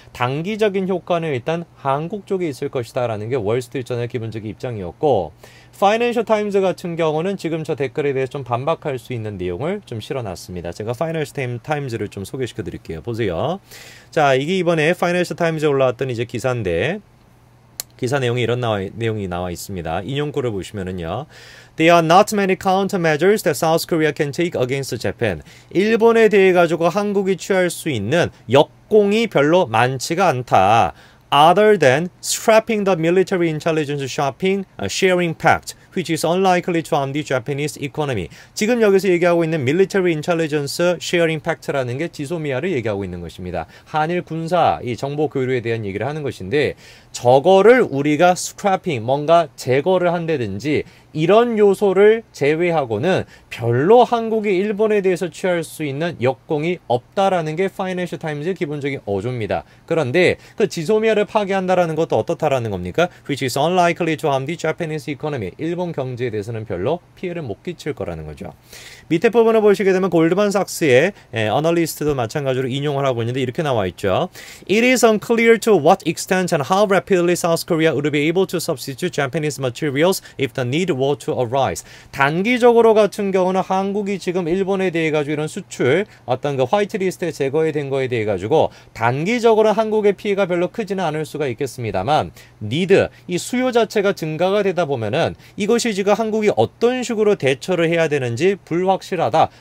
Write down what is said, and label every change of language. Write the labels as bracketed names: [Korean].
[Korean] 단기적인 효과는 일단 한국 쪽에 있을 것이다 라는 게 월스트리트 저널의 기본적인 입장이었고, 파이낸셜 타임즈 같은 경우는 지금 저 댓글에 대해서 좀 반박할 수 있는 내용을 좀 실어놨습니다. 제가 파이낸셜 타임즈를 좀 소개시켜 드릴게요. 보세요. 자, 이게 이번에 파이낸셜 타임즈에 올라왔던 이제 기사인데, 기사 내용이 이런 내용이 나와 있습니다. 인용구를 보시면은요. [English] There are not many countermeasures that South Korea can take against Japan. [Korean] 일본에 대해 가지고 한국이 취할 수 있는 역공이 별로 많지가 않다. [English] Other than scrapping the military intelligence sharing pact, which is unlikely to harm the Japanese economy. [Korean] 지금 여기서 얘기하고 있는 [English] military intelligence sharing pact [Korean] 라는 게 지소미아를 얘기하고 있는 것입니다. 한일 군사 이 정보 교류에 대한 얘기를 하는 것인데, 저거를 우리가 scrapping, 뭔가 제거를 한다든지 이런 요소를 제외하고는 별로 한국이 일본에 대해서 취할 수 있는 역공이 없다라는 게 파이낸셜 타임즈의 기본적인 어조입니다. 그런데 그 지소미아를 파괴한다라는 것도 어떻다라는 겁니까? [English] Which is unlikely to harm the Japanese economy. [Korean] 일본 경제에 대해서는 별로 피해를 못 끼칠 거라는 거죠. 밑에 부분을 보시게 되면 골드만삭스의 어널리스트도 마찬가지로 인용을 하고 있는데 이렇게 나와 있죠. [English] It is unclear to what extent and how rapidly South Korea would be able to substitute Japanese materials if the need were to arise. [Korean] 단기적으로 같은 경우는 한국이 지금 일본에 대해 가지고 이런 수출 어떤 그 화이트리스트에 제거에 된 거에 대해 가지고 단기적으로 한국의 피해가 별로 크지는 않을 수가 있겠습니다만, need, 이 수요 자체가 증가가 되다 보면은 이것이 지금 한국이 어떤 식으로 대처를 해야 되는지 불확실하다.